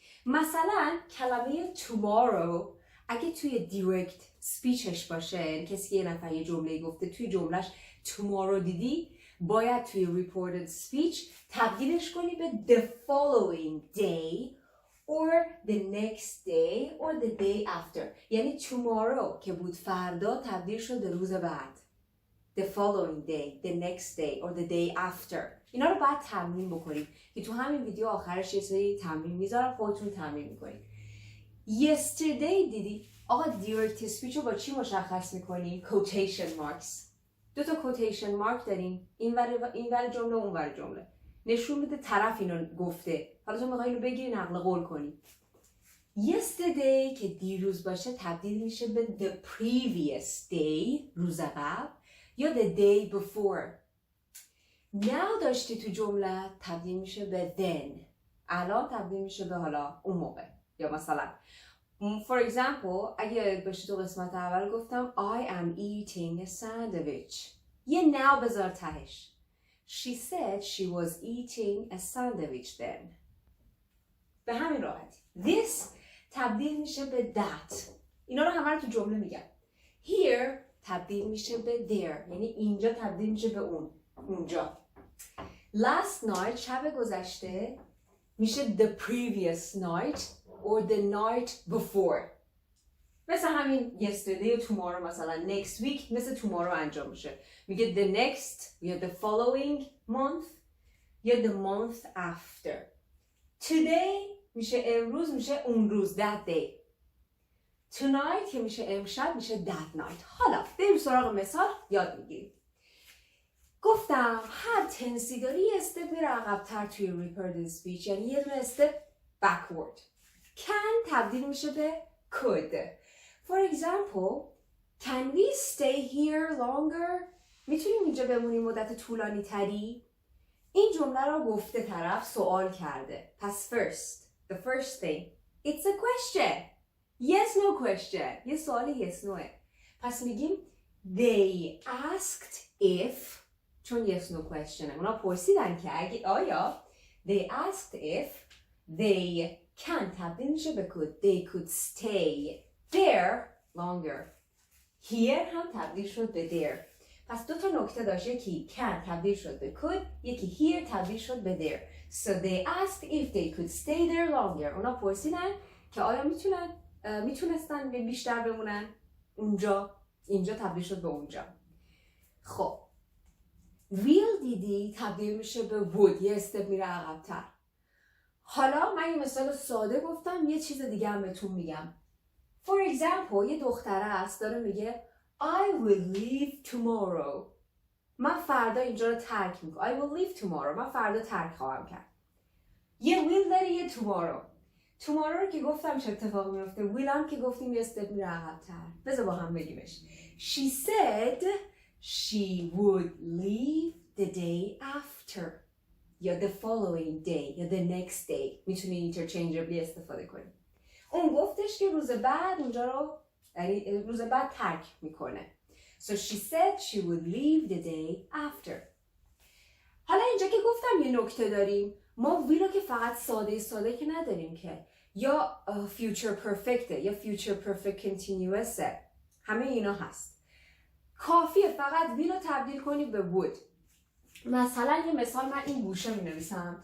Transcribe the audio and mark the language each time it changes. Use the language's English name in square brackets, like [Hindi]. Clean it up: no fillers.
[Persian] مثلا کلمه tomorrow اگه توی دیرکت سپیچش باشه، کسی یه نفر یه جمله گفته توی جملش tomorrow دیدی، باید توی ریپورتد سپیچ تبدیلش کنی به [English] the following day or the next day or the day after. [Persian] یعنی tomorrow که بود فردا تبدیل شد به روز بعد. [English] The following day, the next day or the day after. [Persian] اینا رو باید تمرین بکنید که تو همین ویدیو آخرش یه سری تمرین میذارم، خودتون تمرین میکنید. Yesterday دیدی؟ آقا دیرکت سپیچ رو با چی مشخص میکنیم؟ quotation marks. 2 تا quotation mark داریم، این ور جمله اون ور جمله. نشون میده طرف اینو گفته. حالا تو میخوای اینو بگیری نقل قول کنی. Yesterday که دیروز باشه تبدیل میشه به [English] the previous day، [Persian] روز قبل، یا [English] the day before. [Persian] Now داشتی تو جمله تبدیل میشه به then. الان تبدیل میشه به حالا اون موقع. یا مثلا for example اگه باشه تو قسمت اول گفتم [English] I am eating a sandwich. [Persian] یه now بذار تهش. [English] She said she was eating a sandwich then. [Persian] به همین راحتی. This تبدیل میشه به that. اینا رو همه رو تو جمله میگم. Here تبدیل میشه به there. یعنی اینجا تبدیل میشه به اونجا. Last night شب گذشته میشه [English] the previous night or the night before. [Persian] مثل همین yesterday و tomorrow، مثلا next week مثل tomorrow انجام میشه. میگه the next یا [English] the following month [Persian] یا [English] the month after. [Persian] Today میشه امروز، میشه اون روز that day. Tonight که میشه امشب، میشه that night. حالا بریم سراغ مثال یاد میگیریم. گفتم هر تنسی داری یه استپ میره عقب‌تر توی ریپورتد اسپیچ، یعنی یه دونه استپ backward. can تبدیل میشه به could. [English] For example, can we stay here longer? [Persian] میتونیم اینجا بمونیم مدت طولانی تری؟ این جمله رو گفته طرف سوال کرده. [English] پس the first thing, it's a question. Yes, no question. [Persian] یه سوال yes, noه. پس میگیم [English] they asked if، [Persian] چون yes, no question اونا پرسیدن که آیا [English] they asked if they can [Persian] تبدیل میشه به could. [English] They could stay there longer. [Persian] Here هم تبدیل شد به there. پس 2 تا نکته داشت، یکی can تبدیل شد به could، یکی here تبدیل شد به there. [English] So they asked if they could stay there longer. [Persian] اونا پرسیدن که آیا میتونستن بیشتر بمونن اونجا. اینجا تبدیل شد به اونجا. خب will دیدی تبدیل میشه به would، یه استپ میره عقب‌تر. حالا من یه مثال ساده گفتم، یه چیز دیگه هم بهتون میگم. For example یه دختره است داره میگه [English] I will leave tomorrow. [Persian] من فردا اینجا رو ترک میکنم. [English] I will leave tomorrow. [Persian] من فردا ترک خواهم کرد. یه will داری یه tomorrow. tomorrow رو که گفتم چه اتفاقی میفته، will هم که گفتیم یه استپ میره عقب‌تر. بذار با هم بگیمش. [English] She said she would leave the day after. یا the following day یا the next day. [Persian] میتونی interchangeably استفاده کنی. اون گفتش که روز بعد اونجا رو، یعنی روز بعد ترک میکنه. [English] So she said she would leave the day after. [Persian] حالا اینجا که گفتم یه نکته داریم. ما ویلو که فقط ساده که نداریم که، یا future perfect یا future perfect continuous، همه اینا هست. کافیه فقط ویلو تبدیل کنی به would. مثلا یه مثال من این گوشه می نویسم.